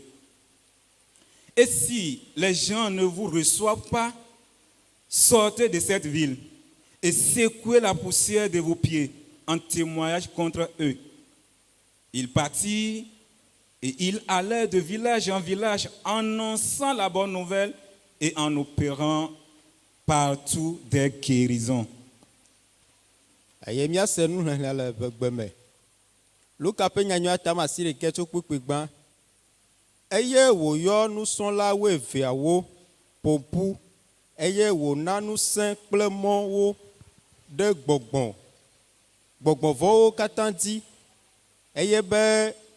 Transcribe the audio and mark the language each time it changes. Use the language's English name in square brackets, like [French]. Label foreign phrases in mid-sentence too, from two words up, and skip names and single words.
[French] Et si les gens ne vous reçoivent pas, sortez de cette ville et secouez la poussière de vos pieds en témoignage contre eux. Ils partirent et ils allèrent de village en village, annonçant la bonne nouvelle et en opérant partout des guérisons. [Ewe] Eye míase nuxlẽxlẽ le gbegbe me. Luka ƒe nyanyua tamasi ɖeke tso kpukpui gbã. Eye wòyɔ nusrɔ̃lawo eveawo ƒoƒu eye wòna ŋusẽ kple mɔwo ɖe gbɔgbɔvɔwo katã dzi eye be